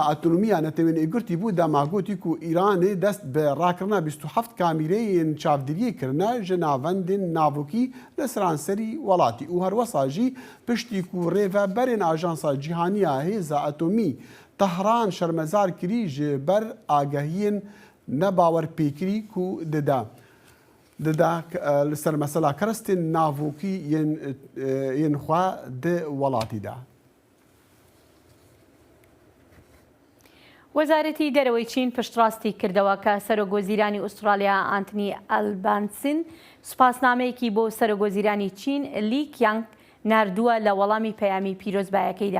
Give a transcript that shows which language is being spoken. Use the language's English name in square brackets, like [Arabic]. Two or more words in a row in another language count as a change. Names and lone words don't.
[Kurdish] atomiya Netewên Êgirtî bû dema gotî ku Îranê dest bi rakirina 27 kamîreyên çavdêriyê kirine ji navendên navokî li seranserî welatî û her wesa jî piştî ku rêveberên Ajansa Cîhaniya Hêza Atomî Tehran şermezar kirî ji ber agahiyên nebawerpêkirî ku dide li ser mesela kerestên navokî yên xwe di welatî de. [Central Kurdish] وەزارەتی دەرەوەی چین پشتڕاستی کردەوە کە سەرۆکوەزیرانی ئوسترالیا ئانتنی ئەلبانسن سوپاسنامەیەکی بۆ سەرۆکوەزیرانی چین لی کیانگ ناردووە لە وەڵامی پەیامی پیرۆزبایەکەیدا.